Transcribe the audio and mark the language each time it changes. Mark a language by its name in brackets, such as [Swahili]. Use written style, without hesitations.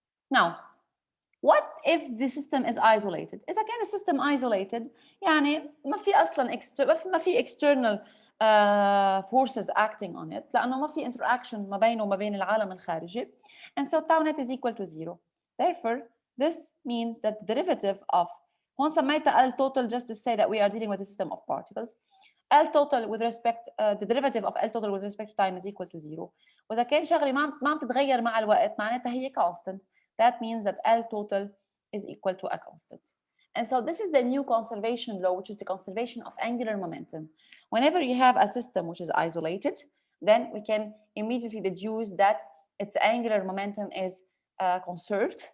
[English] Now, what if the system is isolated? [Arabic] إذا كان السيستم isolated يعني ما في أصلاً ما في [English] external forces acting on it [Arabic] لأنه ما في interaction ما بينه وما بين العالم الخارجي, [English] and so tau net is equal to 0. Therefore, this means that the derivative of [Arabic] هون سميتها [English] L total just to say that we are dealing with a system of particles. L total with respect the derivative of L total with respect to time is equal to 0. [Arabic] وإذا كان شغلة ما عم تتغير مع الوقت معناتها هي constant. [English] That means that L total is equal to a constant. And so this is the new conservation law, which is the conservation of angular momentum. Whenever you have a system which is isolated, then we can immediately deduce that its angular momentum is conserved.